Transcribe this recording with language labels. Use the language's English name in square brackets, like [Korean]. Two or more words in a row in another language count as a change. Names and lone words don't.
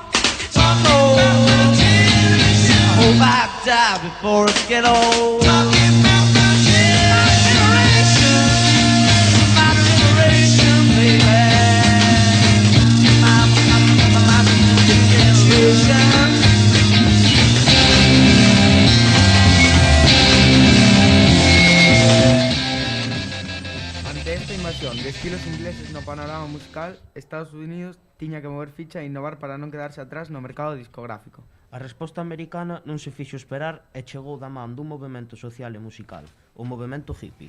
[English] I hope I die before it get old. Talking about my generation. My generation, baby. My generation. [Galician] De estilos ingleses no panorama musical, Estados Unidos tiña que mover ficha e innovar para non quedarse atrás no mercado discográfico. A resposta americana non se fixo esperar e chegou da man dun movimento social e musical, o movimento hippie.